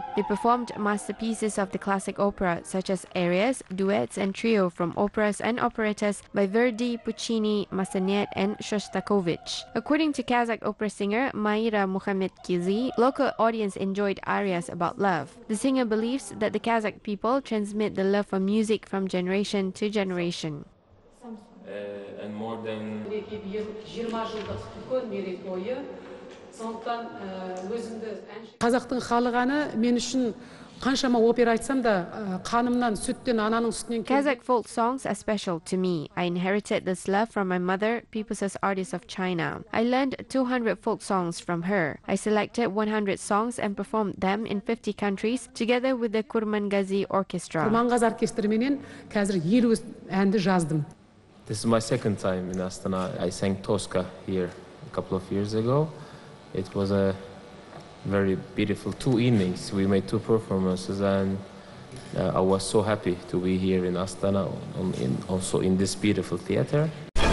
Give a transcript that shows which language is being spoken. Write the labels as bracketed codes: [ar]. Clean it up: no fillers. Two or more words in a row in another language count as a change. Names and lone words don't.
[en] They performed masterpieces of the classic opera such as arias, duets, and trio from operas and operettas by Verdi, Puccini, Massenet, and Shostakovich. According to Kazakh opera singer Mayra Muhamedkizi, local audience enjoyed arias about love. The singer believes that the Kazakh people transmit the love for music from generation to generation. And more than [kk] Қазақтың халық әні мен үшін қаншама опера айтсам да қанымнан сүттен ананың сүтінен [en] Kazakh folk songs are special to me. I inherited this love from my mother, People's Artist of China. I learned 200 folk songs from her. I selected 100 songs and performed them in 50 countries together with the Kurmangazi Orchestra. [kk] Kurmangazi оркестріменен қазір 50 әнді жаздым. [en] This is my second time in Astana. I sang Tosca here a couple of years ago. It was a very beautiful 2 evenings. We made 2 performances, and I was so happy to be here in Astana, also in this beautiful theater.